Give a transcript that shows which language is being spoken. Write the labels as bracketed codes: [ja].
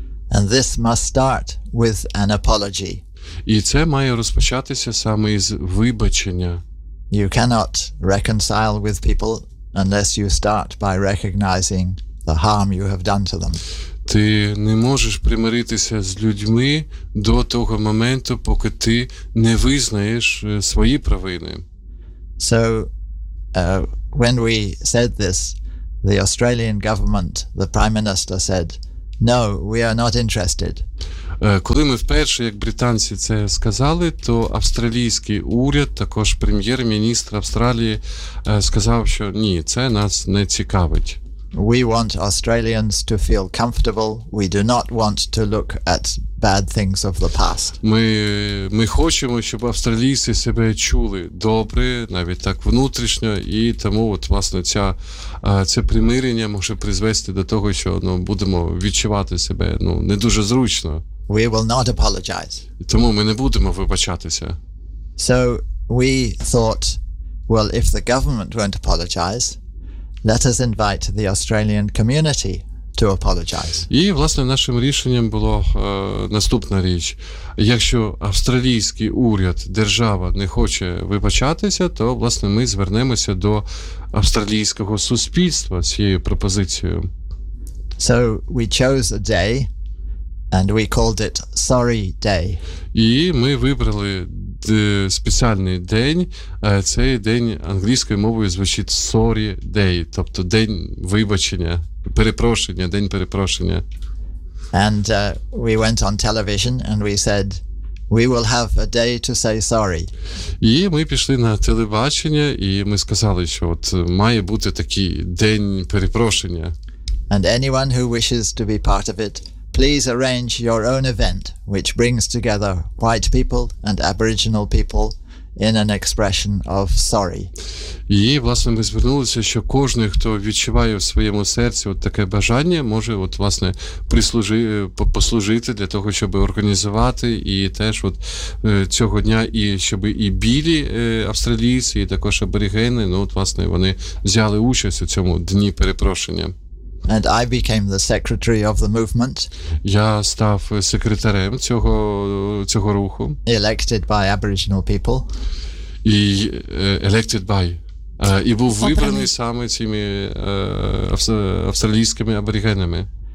[en] And this must start with an apology. [uk] І це має розпочатися саме із вибачення. [en] You cannot reconcile with people unless you start by recognizing the harm you have done to them. [uk] Ти не можеш примиритися з людьми до того моменту, поки ти не визнаєш свої провини. [en] So, when we said this, the Australian government, the Prime Minister said, "No, we are not interested." [uk] Коли ми вперше, як британці, це сказали, то австралійський уряд, також прем'єр-міністр Австралії, сказав, що ні, це нас не цікавить. [en] We want Australians to feel comfortable. We do not want to look at bad things of the past. [uk] Ми хочемо, щоб австралійці себе чули добре, навіть так внутрішньо, і тому от, власне, це примирення може призвести до того, що, ну, будемо відчувати себе, ну, не дуже зручно. [en] We will not apologize. [uk] Тому ми не будемо вибачатися. [en] So we thought, well, if the government won't apologize, let us invite the Australian community to apologize. [uk] І, власне, нашим рішенням було наступна річ. Якщо австралійський уряд, держава не хоче вибачатися, то, власне, ми звернемося до австралійського суспільства з цією пропозицією. [en] So we chose a day and we called it Sorry Day. [uk] І ми вибрали спеціальний день, цей день англійською мовою звучить Sorry Day, тобто день вибачення, перепрошення, день перепрошення. [en] And we went on television and we said we will have a day to say sorry. [uk] І ми пішли на телебачення і ми сказали, що от має бути такий день перепрошення. [en] And anyone who wishes to be part of it, please arrange your own event, which brings together white people and Aboriginal people in an expression of sorry. [uk] І, власне, ми звернулися, що кожен, хто відчуває в своєму серці от таке бажання, може, от, власне, послужити для того, щоб організувати і теж от цього дня, і щоб і білі австралійці, і також аборігени, ну, от, власне, вони взяли участь у цьому дні перепрошення. [en] And I became the secretary of the movement. [uk] Я став секретарем цього руху. [en] Elected by Aboriginal people. [uk] І [en] elected by. [uk] І був вибраний саме цими австралійськими аборигенами.